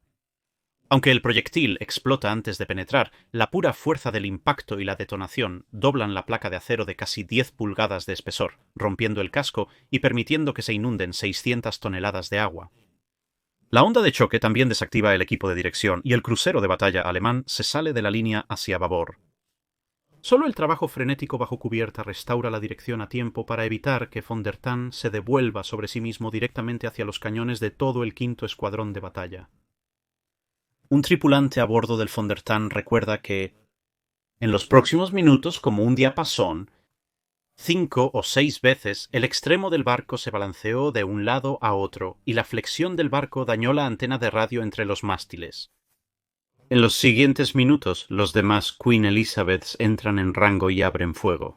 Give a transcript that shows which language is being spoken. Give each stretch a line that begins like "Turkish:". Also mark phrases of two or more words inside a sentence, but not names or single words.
Spanish: Aunque el proyectil explota antes de penetrar, la pura fuerza del impacto y la detonación doblan la placa de acero de casi 10 pulgadas de espesor, rompiendo el casco y permitiendo que se inunden 600 toneladas de agua. La onda de choque también desactiva el equipo de dirección y el crucero de batalla alemán se sale de la línea hacia babor. Solo el trabajo frenético bajo cubierta restaura la dirección a tiempo para evitar que von der Tann se devuelva sobre sí mismo directamente hacia los cañones de todo el quinto escuadrón de batalla. Un tripulante a bordo del von der Tann recuerda que, en los próximos minutos, como un diapasón, 5 o 6 veces el extremo del barco se balanceó de un lado a otro y la flexión del barco dañó la antena de radio entre los mástiles. En los siguientes minutos, los demás Queen Elizabeths entran en rango y abren fuego.